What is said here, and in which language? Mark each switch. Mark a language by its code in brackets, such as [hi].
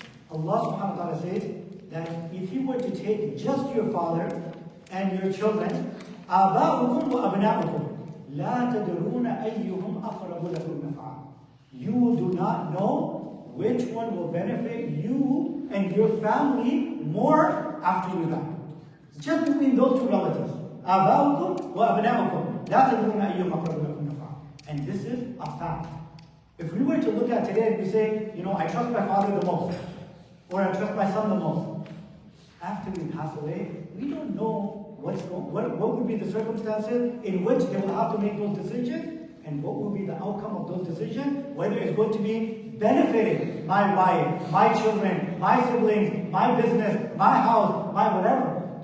[en] Allah subhanahu wa ta'ala says that if you were to take just your father and your children, [ar] آباؤكم وأبناؤكم لا تدرون أيهم أقرب لكم نفعا. [en] You do not know which one will benefit you and your family more after you die. Just between those two relatives. [ar] آباؤكم وأبناؤكم لا تدرون أيهم أقرب لكم نفعا. [en] And this is a fact. If we were to look at today and we say, I trust my father the most, or I trust my son the most, after we pass away, we don't know what would be the circumstances in which they will have to make those decisions, and what will be the outcome of those decisions, whether it's going to be benefiting my wife, my children, my siblings, my business, my house, my whatever.